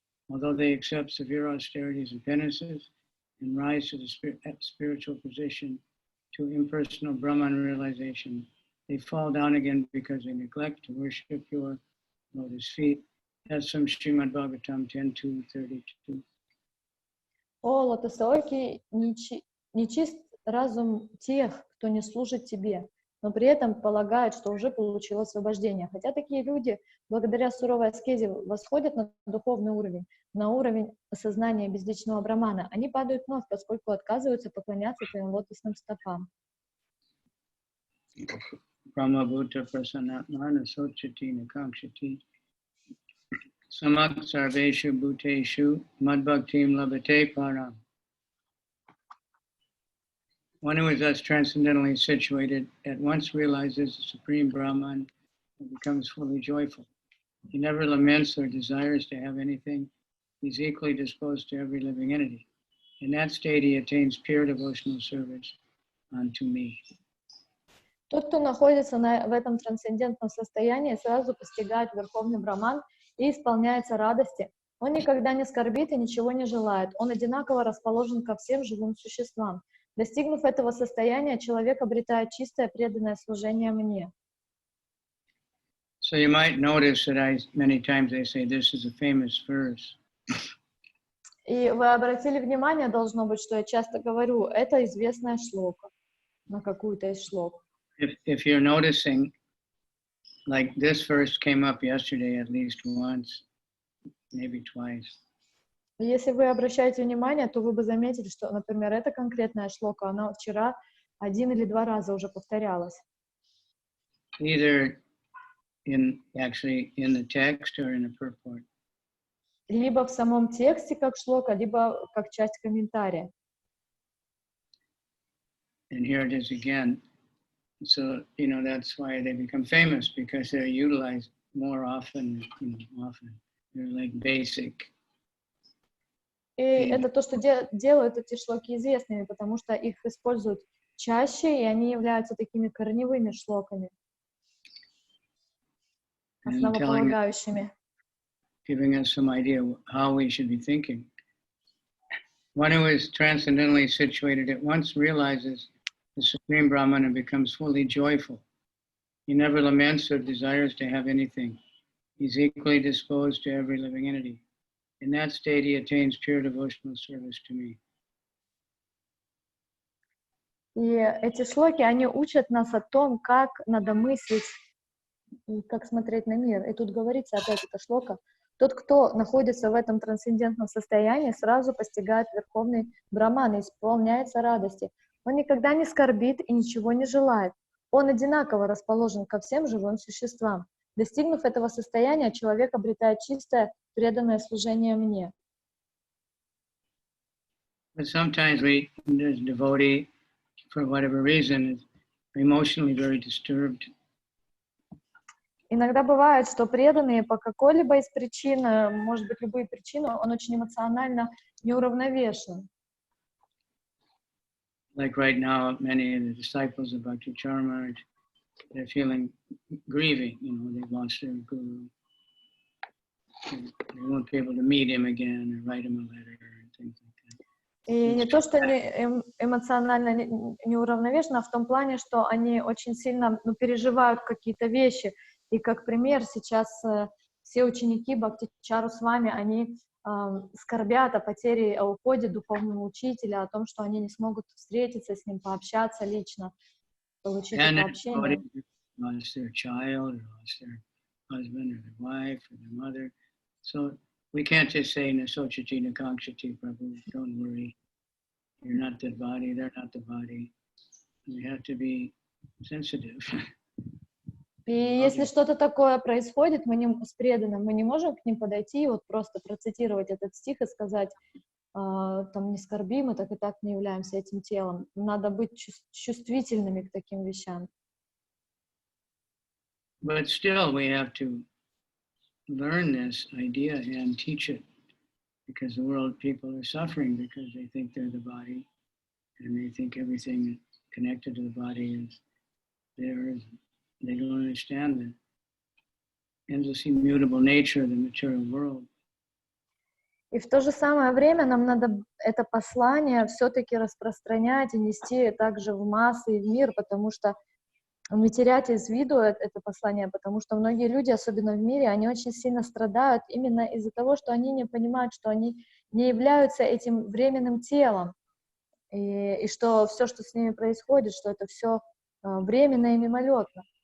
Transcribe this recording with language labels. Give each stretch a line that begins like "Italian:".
English: Although they accept severe austerities and penances and rise to the spiritual position to impersonal Brahman realization, they fall down again because they neglect to worship your lotus feet. That's from Srimad Bhagavatam 10.2.32.
Russian: О, лотосооки, нечист разум тех, кто не служит тебе, но при этом полагают, что уже получил освобождение. Хотя такие люди, благодаря суровой аскезе, восходят на духовный уровень, на уровень осознания безличного Брамана, они падают вновь, поскольку отказываются поклоняться твоим лотосным стопам.
Sanskrit: Brahmabhuta prasanatmana sochati nakangshati samak sarveshu bhuteshu madbhaktim labhate param.
English: One who is thus transcendentally situated at once realizes the Supreme Brahman and becomes fully joyful. He never laments or desires to have anything. He's equally disposed to every living entity. In that state, he attains pure devotional service unto me.
Russian: Тот, кто находится в этом трансцендентном состоянии, сразу постигает Верховный Браман и исполняется радости. Он никогда не скорбит и ничего не желает. Он одинаково расположен ко всем живым существам. Достигнув этого состояния, человек обретает чистое преданное служение мне.
English: So you might notice that many times they say this is a famous verse.
Russian: И вы обратили внимание, должно быть, что я часто говорю, это известная шлока, на какую-то из шлок.
English: If you're noticing, like this verse came up yesterday at least once, maybe twice.
Russian: Если вы обращаете внимание, то вы бы заметили, что, например, эта конкретная шлока, она вчера 1 или 2 раза уже повторялась.
English: Either actually in the text or in the purport.
Russian: Либо в самом тексте как шлока, либо как часть комментария.
English: And here it is again. So, that's why they become famous, because they're utilized more often, often. They're like basic.
Russian: И это то, что делают эти шлоки известными, потому что их используют чаще, и они являются такими корневыми шлоками, основополагающими.
English: Giving us some idea how we should be thinking. One who is transcendently situated at once realizes the Supreme Brahman and becomes fully joyful. He never laments or desires to have anything. He's equally disposed to every living entity. In that state, he attains pure devotional service to me.
Russian: И эти шлоки, они учат нас о том, как надо мыслить и как смотреть на мир. И тут говорится опять эта шлока. Тот, кто находится в этом трансцендентном состоянии, сразу постигает Верховный Браман и исполняется радости. Он никогда не скорбит и ничего не желает. Он одинаково расположен ко всем живым существам. Достигнув этого состояния, человек обретает чистое, преданное служение мне.
English: But sometimes there's devotee, for whatever reason, is emotionally very disturbed.
Russian: Иногда бывает, что преданные по какой-либо из причин, может быть, любые причины, он очень эмоционально неуравновешен.
English: Like right now, many of the disciples of Mадхья-lila, they're feeling grieving, they've lost their guru. They won't be able to meet him again or write him a letter and things like that.
Russian: И не то, что они эмоционально неуравновешены, а в том плане, что они очень сильно переживают какие-то вещи. И как пример, сейчас все ученики Кавичандра Свами, они скорбят о потере, о уходе духовного учителя, о том, что они не смогут встретиться с ним, пообщаться лично, получить это общение.
English: Lost their child, or lost their husband, or their wife, or their mother. So we can't just say,
Sanskrit: Nasochati, Nakakshati,
English: Prabhu, don't worry. You're not the body, they're not the body. We have to be sensitive.
Russian: И если что-то такое происходит, с преданным, мы не можем к ним подойти и вот просто процитировать этот стих и сказать, не скорби, мы так и так не являемся этим телом. Надо быть чувствительными к таким вещам.
English: But still we have to learn this idea and teach it, because the world people are suffering because they think they're the body and they think everything connected to the body is theirs. They don't understand the endless immutable nature of the material world.
Russian: И в то же самое время нам надо это послание все-таки распространять и нести также в массы и в мир, потому что не терять из виду это послание, потому что многие люди, особенно в мире, они очень сильно страдают именно из-за того, что они не понимают, что они не являются этим временным телом, и что все, что с ними происходит, что это все временно и мимолетно.